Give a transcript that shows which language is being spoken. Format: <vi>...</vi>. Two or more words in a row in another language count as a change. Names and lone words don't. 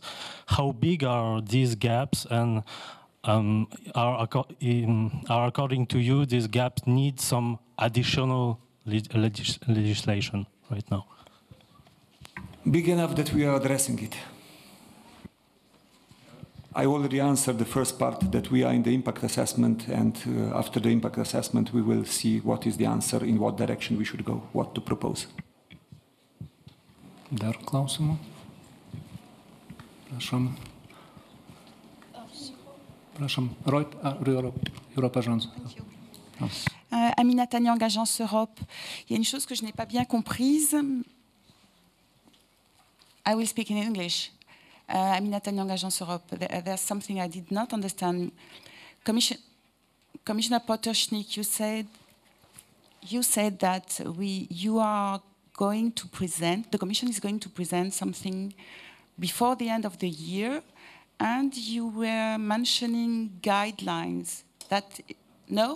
<en>How big are these gaps, and are according to you these gaps need some additional legislation right now? Big enough that we are addressing it. I already answered the first part, that we are in the impact assessment, and after the impact assessment we will see what is the answer, in what direction we should go, what to propose.</en> <lt>Dar klausimų? Prašom. Prašom.</lt> <fr>Europe Agence. Aminata Nyang, Agence Europe. Il y a une chose que je n'ai pas bien comprise.</fr> <en>I will speak in English. Aminata Nyang, Agence Europe. There's something I did not understand. Commissioner Potočnik, you said that you are going to present, the Commission is going to present something before the end of the year, and you were mentioning guidelines that, no?</en>